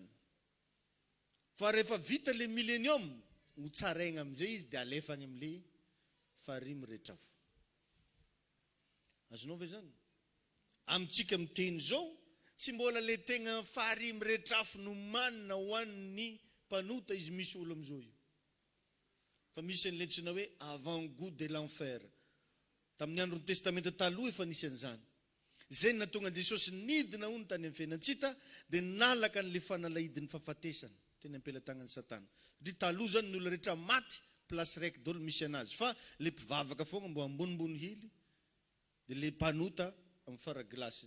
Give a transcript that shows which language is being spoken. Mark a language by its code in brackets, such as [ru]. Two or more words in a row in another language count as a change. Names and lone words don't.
[mg] Fa rehefa vita le millénium ho tsaraigna amin'izay izy dia alefany amin'le farimy rehetra avy. Azonao ve zany? Amintsika miteny zao tsy mbola le tegna farimy rehetra afy no manina ho an'ny mpanota izy misy olo amin'izao io. Fa misy an'iletsina hoe [fr] avant-goût de l'enfer. [mg] Tamin'ny andron'ny testamenta taloha efa nisy an'izany. Zay nahatonga Jesosy nidina hony tany amin'ny fiainantsika dia nalaka an'le fanalahidin'ny fahafatesany teny ampelatangan'ny satana. Satria taloha zany ny olona rehetra maty plasy raiky daholo misy anazy. Fa le mpivavaka foana mbo ambonimbony hily dia le mpanota amin'ny faraglasiny.